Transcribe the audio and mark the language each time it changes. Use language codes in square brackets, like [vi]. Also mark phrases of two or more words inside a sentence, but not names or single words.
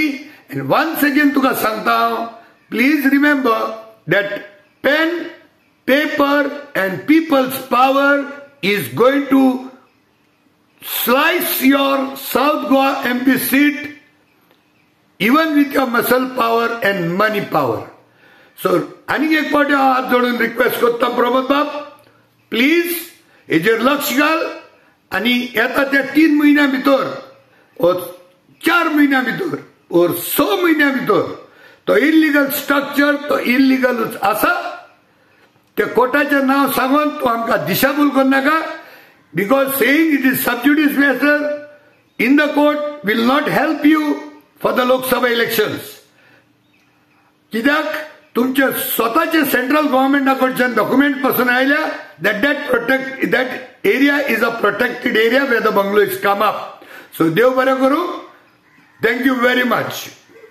[en] And once again [kok] tuka sangta, [en] please remember that pen, paper and people's power is going to slice your South Goa MP seat even with your muscle power and money power. [kok] So आनीक एक फावटी हांव हात जोडून रिक्वेस्ट करता प्रमोद बाब, प्लीज हेजेर लक्ष घाल आनी येता त्या 3 म्हयन्यां भितर और 4 म्हयन्यां भितर और 6 म्हयन्यां भितर तो [en] illegal structure [kok] तो इल्लीगलूच आसा. त्या कोर्टाचें नांव सांगून तूं आमकां दिशाभूल करनाका. [en] Because saying it is sub judice matter in the court will not help you for the Lok Sabha elections. [kok] कित्याक तुमचे स्वताचे सेंट्रल गव्हर्नमेंटाकडच्यान डॉक्युमेंट पासून आयल्या [en] that area is a protected area where the bungalow is come up. [kok] So देव बरें करूं. [en] Thank you very much.